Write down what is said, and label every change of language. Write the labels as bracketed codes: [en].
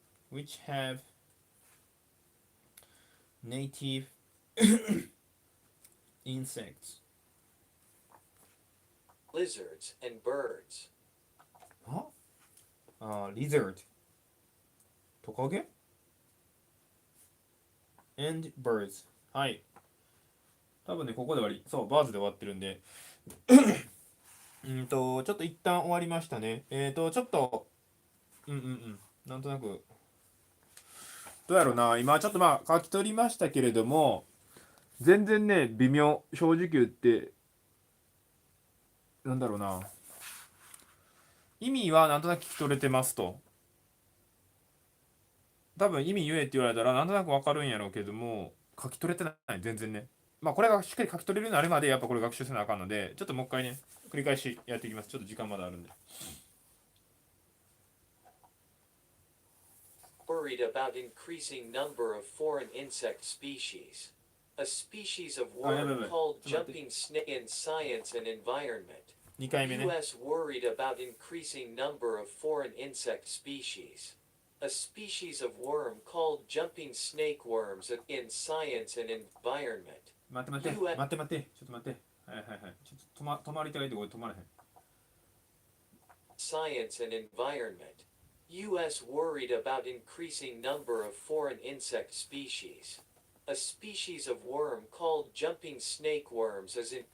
[en] Which have native insects. Lizards and birds. lizard [ja] トカゲ [en] and birds。 [ja] はい、多分ねここで終わり。そう、バーズで終わってるんでちょっと一旦終わりましたね。ちょっとなんとなくどうやろうな。今ちょっと書き取りましたけれども、全然ね微妙。正直言ってなんだろうな、意味はなんとなく聞き取れてますと。多分意味言えって言われたらなんとなくわかるんやろうけども、書き取れてない全然ね。これがしっかり書き取れるようになるまでやっぱこれ学習せなあかんので、ちょっともう一回ね繰り返しやっていきます。ちょっと時間まだあるんで。 [en] Worried about increasing number of foreign insect species. A species of worm called jumping snake in science and environment. [ja] 2回目ね。 [en] U.S. worried about increasing number of foreign insect species. A species of worm called jumping snake worms in science and environment. [ja] 待って。ちょっと待って。はい。ちょっと止まりたいところで止まらへん。 [en] Science and environment. U.S. worried about increasing number of foreign insect species. A species of worm called jumping snake worms is